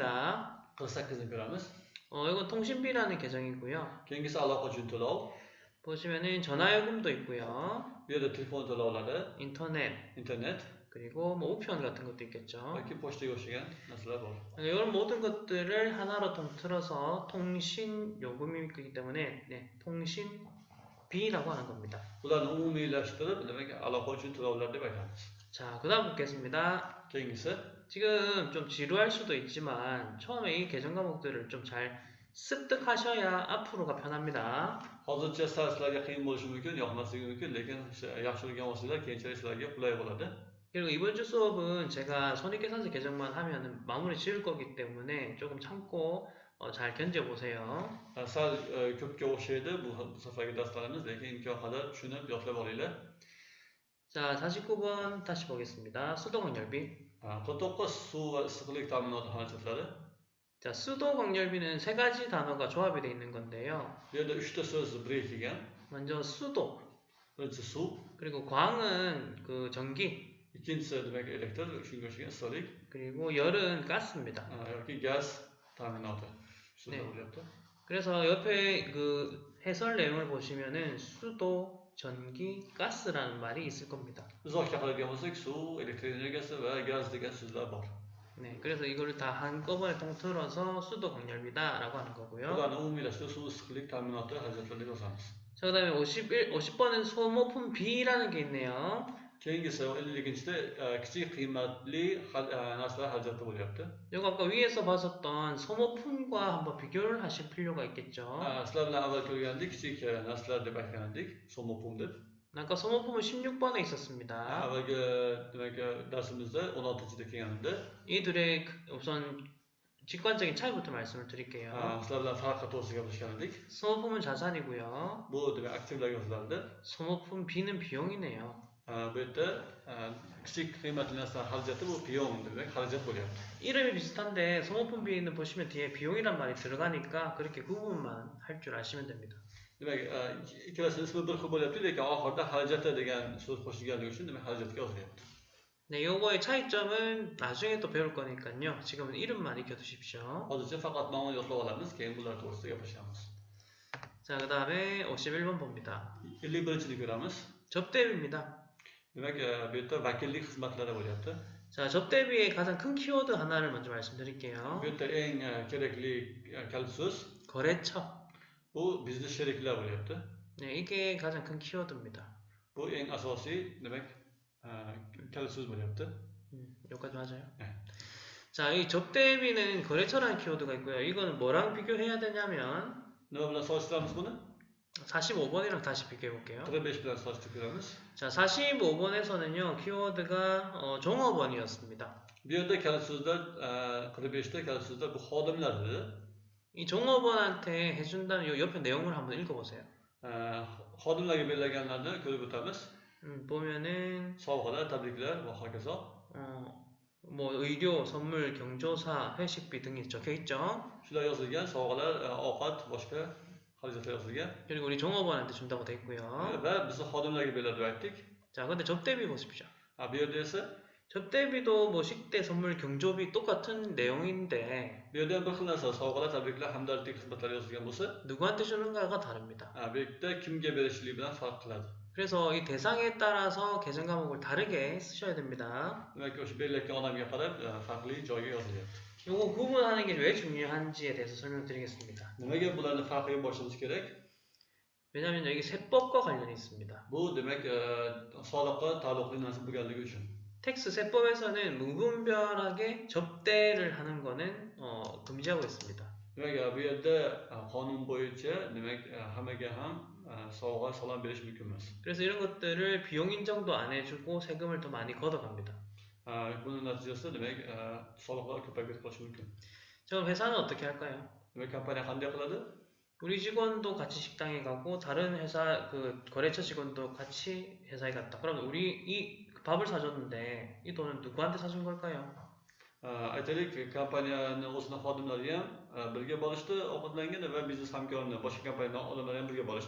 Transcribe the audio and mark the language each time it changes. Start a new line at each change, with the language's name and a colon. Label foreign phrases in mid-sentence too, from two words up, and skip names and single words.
Uzbek: 48ni ko'ramiz.
Korean: 이건 통신비라는 계정이고요.
Uzbek: Keyingisi aloqa uchun to'lov.
Korean: 보시면은 전화요금도 있고요.
Uzbek: Bu yerda telefon to'lovlari,
Korean: 인터넷,
Uzbek: internet
Korean: 그리고 뭐 우편 같은 것도 있겠죠.
Uzbek: yoki pochtaga o'xshagan narsalar bor.
Korean: 이런 모든 것들을 하나로 통틀어서 통신 요금이 있기 때문에 통신비라고 하는 겁니다.
Uzbek: Bularni umumiylashtirib, demak aloqa uchun to'lovlar deb aytamiz.
Korean: 자, 그다음 보겠습니다.
Uzbek: Keyingisi
Korean: 지금 좀 지루할 수도 있지만 처음에 이 계정 과목들을 좀 잘 습득하셔야 앞으로가 편합니다.
Uzbek: hozircha sizlarga qiyin bo'lishi mumkin, yoqmasligi mumkin, lekin yaxshi o'rgangan bo'lsanglar keyinchalik sizlarga qulay bo'ladi.
Korean: 그리고 이번 주 수업은 제가 손익계산서 계정만 하면 마무리 지을 거기 때문에 조금 참고 잘 견뎌보세요.
Uzbek: Sal ko'pga o'xshaydi bu safargi darslarimiz, lekin imkon qadar tushunib yodlab olinglar.
Korean: 자, 49번 다시 보겠습니다. 수도광열비.
Uzbek: 49 suv va issiqlik ta'minoti xarajatlari.
Korean: 자, 수도광열비는 세 가지 단어가 조합이 되어 있는 건데요.
Uzbek: Bu yerda 3ta so'z biriktirilgan.
Korean: 먼저 수도,
Uzbek: Birinchisi suv,
Korean: 그리고 광은 그 전기,
Uzbek: ikkinchisi demak elektr, shunga o'xshagan issiqlik
Korean: 그리고 열은 가스입니다.
Uzbek: yoki gaz ta'minoti. Shunday
Korean: 네.
Uzbek: bo'lyapti.
Korean: 그래서 옆에 그 해설 내용을 보시면은 수도, 전기, 가스라는 말이 있을 겁니다.
Uzbek: Uzoqqa qaraydigan bo'lsak, suv, elektr energiyasi va gaz degan so'zlar bor.
Korean: 네, 그래서 이거를 다 한꺼번에 통틀어서 수도광열비다라고 하는 거고요.
Uzbek: Bularni umumiylashtirib suv, issiqlik ta'minoti xarajatlariga yozamiz.
Korean: 자, 그다음에 50번은 소모품비라는 게 있네요.
Uzbek: Keyingisi 50-da kichik qiymatli narsalar xarajati bo'lyapti.
Korean: 이거 아까 위에서 봤었던 소모품과 한번 비교를 하실 필요가 있겠죠.
Uzbek: Sizlar bilan avval ko'rgandik, kichik narsalar deb aytgan edik, so'mopum deb.
Korean: 아까 소모품은 16번에 있었습니다.
Uzbek: Avvalgi demak darsimizda 16-da kelgandi.
Korean: 이 둘의 우선 직관적인 차이부터 말씀을 드릴게요.
Uzbek: Sizlar bilan farqi to'g'risida gaplashgan edik.
Korean: 소모품은 자산이고요.
Uzbek: Bu demak aktivlarga yoziladi.
Korean: 소모품 B는 비용이네요.
Uzbek: Bu yerda kichik qiymatli narsalar xarajati bu biyon demak xarajat bo'lyapti.
Korean: 이름이 비슷한데 소모품 B는 보시면 뒤에 비용이란 말이 들어가니까 그렇게 구분만 할 줄 아시면 됩니다.
Uzbek: Demak, ikkalasi ismi bir xil bo'lyapti, lekin oxirida xarajati degan so'z qo'shilganligi uchun demak xarajatga yozilyapti.
Korean: 네, 요거의 차이점은 나중에 또 배울 거니까요. 지금은 이름만 익혀두십시오.
Uzbek: Hozircha faqat nomini yodlab olamiz, keyin bular to'g'risida gaplashamiz.
Korean: 자, 그 다음에 51번 봅니다.
Uzbek: 51-ni ko'ramiz.
Korean: 접대비입니다.
Uzbek: Demak, bu yerda vakillik xizmatlari bo'lyapti.
Korean: 자, 접대비의 가장 큰 키워드 하나를 먼저 말씀드릴게요.
Uzbek: Bu yerda eng kerakli kalit so'z
Korean: 거래처.
Uzbek: bu biznes sheriklar bo'lyapti.
Korean: 네, 이게 가장 큰 키워드입니다.
Uzbek: Bu eng asosiy demak kalit so'z bo'lyapti.
Korean: 여기까지 맞아요? 네. 자, 이 접대비는 거래처라는 키워드가 있고요. 이거는 뭐랑 비교해야 되냐면
Uzbek: Nima bilan solishtiramiz buni?
Korean: 45번이랑 다시 비교해 볼게요.
Uzbek: 45 bilan solishtirib ko'ramiz.
Korean: 자, 45번에서는요, 키워드가 종업원이었습니다.
Uzbek: Bu yerda kalit so'zlar 45da kalit so'zlar bu xodimlardir.
Korean: 이 종업원한테 해준다는 요 옆에 내용을 한번 읽어보세요.
Uzbek: Xodimlarga berilganlarni ko'rib o'tamiz.
Korean: 보면은
Uzbek: Sovg'alar, tabriklar va hokazo.
Korean: 뭐 의료, 선물, 경조사, 회식비 등이 적혀 있죠.
Uzbek: Shular yozilgan, sovg'alar, ovqat, boshqa xarajatlar yozilgan.
Korean: 그리고 우리 종업원한테 준다고 돼 있고요.
Uzbek: Va bizni xodimlarga beriladi deb aytdik.
Korean: 자, 근데 접대비 보십시오.
Uzbek: Bu yerda esa
Korean: 접대비도 뭐 식대, 선물, 경조비 똑같은 내용인데
Uzbek: bu yerda ham bir xil narsa, sovg'alar, tabriklar, hamdardlik xizmatlari yozilgan bo'lsa,
Korean: 누구한테 주는가가 다릅니다.
Uzbek: bu yerda kimga berishlik bilan farq qiladi.
Korean: 그래서 이 대상에 따라서 계정 과목을 다르게 쓰셔야 됩니다.
Uzbek: Demak, o'sha berilayotgan odamga qarab farqli joyga yozilyapti.
Korean: 요거 구분하는 게 왜 중요한지에 대해서 설명드리겠습니다.
Uzbek: Nimaga bularni farqiga boshlashimiz kerak?
Korean: 왜냐하면 여기 세법과 관련이 있습니다.
Uzbek: Bu demak soliqqa taalluqli narsa bo'lganligi uchun.
Korean: 텍스 세법에서는 무분별하게 접대를 하는 거는 금지하고 있습니다.
Uzbek: Demak, bu yerda qonun bo'yicha demak hammaga ham sovg'a salom berish mumkin emas.
Korean: 그래서 이런 것들을 비용 인정도 안 해주고 세금을 더 많이 걷어갑니다.
Uzbek: Buning natijasida demak soliqlar ko'payib qolishi mumkin.
Korean: 그럼 회사는 어떻게 할까요?
Uzbek: Demak, kompaniya qanday qiladi?
Korean: 우리 직원도 같이 식당에 가고 다른 회사 그 거래처 직원도 같이 회사에 갔다. 그럼 우리 이 밥을 사줬는데 이 돈은 누구한테 사준 걸까요?
Uzbek: Aytaylik, kompaniyani o'zini xodimlari ham birga borishdi, ovqatlangan va biznes hamkorini, boshqa kompaniyadan odamlar ham birga borishdi.